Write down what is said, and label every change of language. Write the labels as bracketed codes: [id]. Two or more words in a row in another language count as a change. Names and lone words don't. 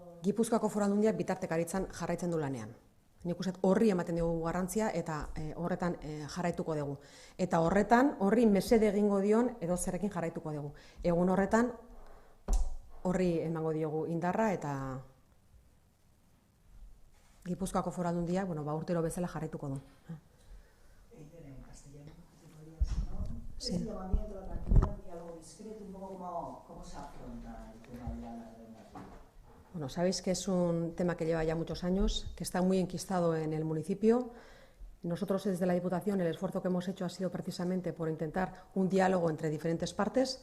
[es] Gipuzkoako Foru Aldundiak bitartekaritzan jarraitzen du lanean. Nik uste horri ematen dugu garrantzia eta horretan jarraituko dugu. Eta horri mesede egingo dion edo zerrekin jarraituko dugu. Egun horretan horri emango diogu indarra eta Gipuzkoako Foru Aldundiak urtero bezala jarraituko du. En castellano, sí. El llamamiento a la tranquilidad, un diálogo discreto, un poco cómo se afronta el tema de la narrativa. Sabéis que es un tema que lleva ya muchos años, que está muy enquistado en el municipio. Nosotros desde la Diputación el esfuerzo que hemos hecho ha sido precisamente por intentar un diálogo entre diferentes partes.